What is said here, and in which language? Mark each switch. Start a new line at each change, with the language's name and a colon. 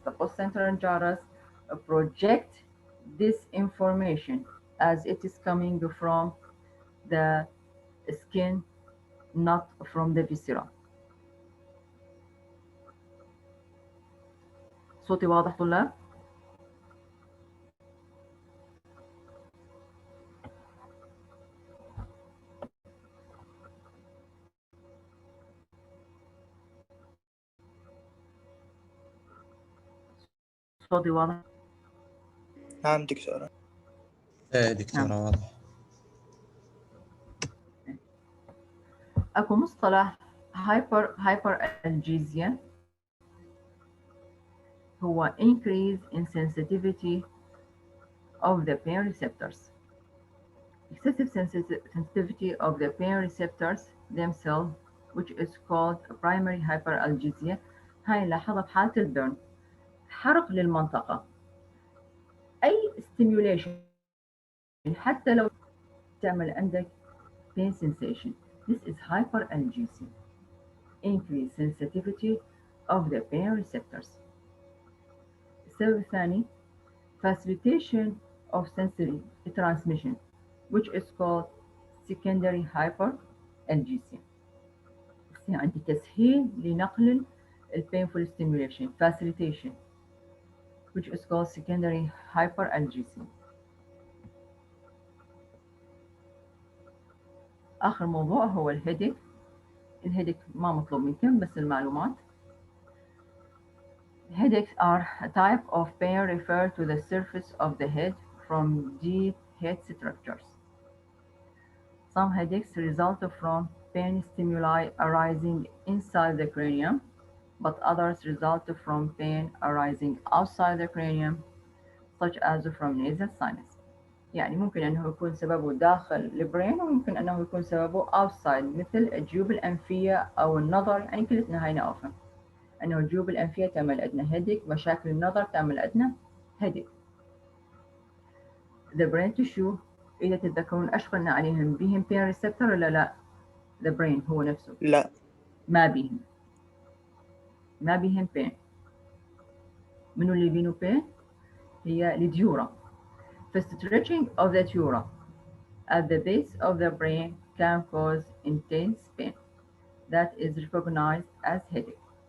English: The postcentral gyrus project this information as it is coming from the skin, not from the viscera.
Arabic: صوتي واضح طلاب؟ صوتي واضح؟ نعم دكتورة. ايه دكتورة واضح. اكو مصطلح
English: hyperalgesia هو increase in sensitivity of the pain receptors. Excessive sensitivity of the pain receptors themselves, which is called primary hyperalgesia.
Arabic: هاي نلاحظها بحالة البرن، حرق للمنطقة. أي stimulation حتى لو تعمل عندك pain sensation.
English: This is hyperalgesia. Increase sensitivity of the pain receptors.
Arabic: السبب الثاني
English: facilitation of sensory transmission, which is called secondary hyperalgesia.
Arabic: عندي تسهيل لنقل
English: painful stimulation, facilitation, which is called secondary hyperalgesia.
Arabic: آخر موضوع هو الهيدك. الهيدك ما مطلوب منكم بس المعلومات.
English: Headaches are a type of pain referred to the surface of the head from deep head structures. Some headaches result from pain stimuli arising inside the cranium, but others result from pain arising outside the cranium, such as from nasal sinus.
Arabic: يعني ممكن أنه يكون سببه داخل البرين وممكن أنه يكون سببه outside مثل الجيوب الأنفية أو النظر. يعني كلتنا هاي نعرفها أنه الجيوب الأنفية تعمل عندنا هيدك، مشاكل النظر تعمل عندنا هيدك.
English: The brain tissue
Arabic: إذا تتذكرون أيش قلنا عليهم، بيهم pain receptor ولا لا؟ The brain هو نفسه لا ما بيهم pain. منو اللي بينه pain؟ هي الديورا.
English: The stretching of the dura at the base of the brain can cause intense pain that is recognized as headache.